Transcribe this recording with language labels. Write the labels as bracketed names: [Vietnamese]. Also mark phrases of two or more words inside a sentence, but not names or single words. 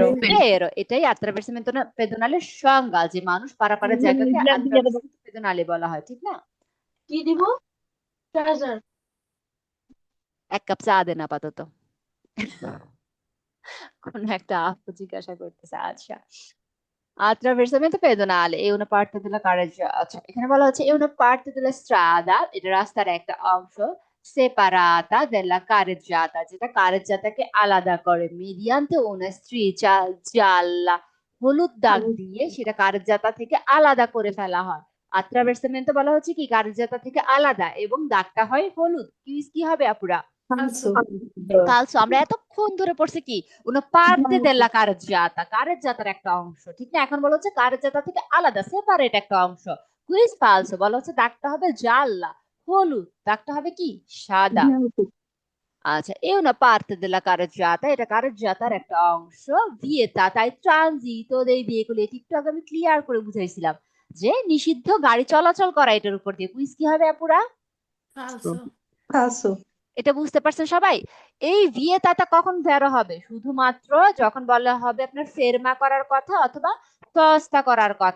[Bangla] ভেরো, এটাই [Italian] attraversamento pedonale [Bangla] সংজ্ঞা, যে মানুষ পারাপারের জায়গাকে [Italian] attraversamento pedonale [Bangla] বলা হয়, ঠিক না? কি দিব? ট্রেজার। এক কাপ চা দেন আপাতত। কোন একটা আপু জিজ্ঞাসা করতেছে। [Italian] আচ্ছা, attraversamento pedonale è una parte della carreggiata, [Bangla] এখানে বলা হচ্ছে [Italian] è una parte della strada, [Bangla] এটা রাস্তার একটা অংশ, [Italian] separata della carreggiata, [Bangla] যেটা কারেজ্জাতাকে আলাদা করে, [Italian] mediante una striscia gialla, [Bangla] হলুদ দাগ দিয়ে সেটা কারেজ্জাতা থেকে আলাদা করে ফেলা হয়। attraversamento বলা হচ্ছে কি কারেজ্জাতা থেকে আলাদা, এবং দাগটা হয় হলুদ। কি হবে আপুরা? [Italian] Falso. [Bangla] ফালসো। আমরা এতক্ষণ ধরে পড়ছি কি [Italian] una parte della carreggiata, [Bangla] কারেজ্জাতার একটা অংশ, ঠিক না? এখন বলা হচ্ছে কারেজ্জাতা থেকে আলাদা, সেপারেট একটা অংশ। কুইজ ফালসো, বলা হচ্ছে দাগটা হবে জাল্লা, হলুদ, দাগটা হবে কি সাদা। আচ্ছা, [Italian] e una parte della carreggiata, [Bangla] এটা কারেজ্জাতার একটা অংশ, [Italian] vietata ai transito dei veicoli, [Bangla] এটি একটু আগে আমি ক্লিয়ার করে বুঝাইছিলাম যে নিষিদ্ধ গাড়ি চলাচল করা এটার উপর দিয়ে। কুইজ কি হবে আপুরা? [Italian] ফালসো। Falso. [Bangla] এটা বুঝতে পারছেন সবাই? এই ভিয়েতাটা কখন ভ্যারো হবে? শুধুমাত্র যখন বলা হবে আপনার ফেরমা করার কথা অথবা সস্তা করার কথা।